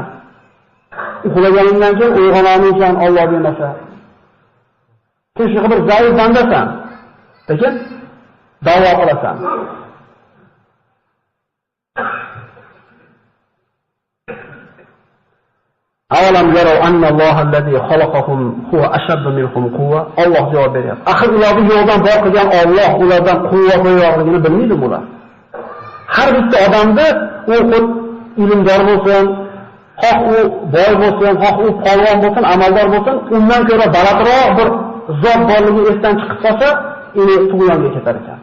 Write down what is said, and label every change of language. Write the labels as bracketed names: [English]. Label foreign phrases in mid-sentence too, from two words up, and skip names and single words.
[Uzbek] Uxlaganingdan keyin uyg'ona olmaysan Alloh bermasa. Sen shu bir zaif bandasan. Lekin da'vo qilasan. [Arabic] أولم يروا أن الله الذي خلقهم هو أشد منهم قوة. [Uzbek] Alloh javob beryapti. Axir ularni yo'ldan bor qilgan Alloh ulardan quvvat yo'qligini bilmaydimi ular? Har bitta odamda u ilmdor bo'lsin, xoh u boy bo'lsin, xoh u polvon bo'lsin, amaldor bo'lsin, undan ko'ra balandroq bir zot borligi esdan chiqib qolsa, uni tug'yonga ketar ekan.